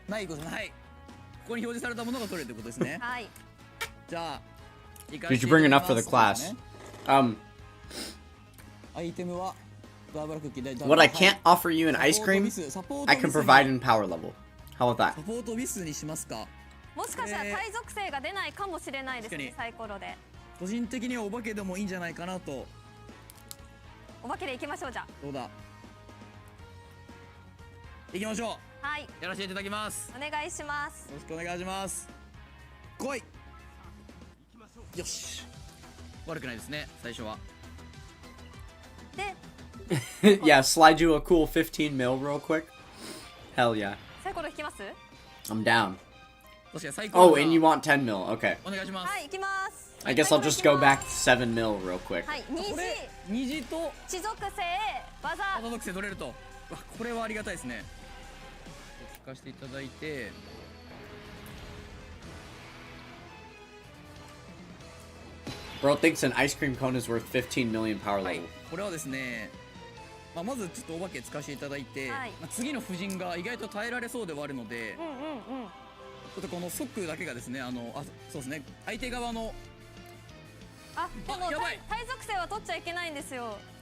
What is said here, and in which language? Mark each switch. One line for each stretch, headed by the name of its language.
Japanese: ないことない。ここに表示されたものが取れるということですね。はい。じゃあ、
English: Did you bring enough for the class? What I can't offer you in ice cream, I can provide in power level. How about that?
Japanese: サポートミスにしますか。もしかしたら対属性が出ないかもしれないですね、サイコロで。個人的にはお化けでもいいんじゃないかなと。お化けでいきましょう。じゃあどうだ、いきましょう。はい、やらせていただきます。お願いします。よろしくお願いします。来い。よし、悪くないですね、最初は。で
English: Yeah, slide you a cool 15 mil real quick. Hell yeah.
Japanese: サイコロ引きます？
English: I'm down.
Japanese: 確かに最高。
English: Oh, and you want 10 mil. Okay.
Japanese: お願いします。はい、行きます。
English: I guess I'll just go back to 7 mil real quick.
Japanese: はい、虹と地属性技属性取れると。わ、これはありがたいですね。聞かせていただいて、
English: Bro thinks an ice cream cone is worth 15 million power
Japanese: はい
English: level.
Japanese: これはですね、まずちょっとお化け使わせていただいて、はい次の布陣が意外と耐えられそうではあるので、ちょっとこの即だけがですね、そうですね、相手側のでもやばい対属性は取っちゃいけないんですよ。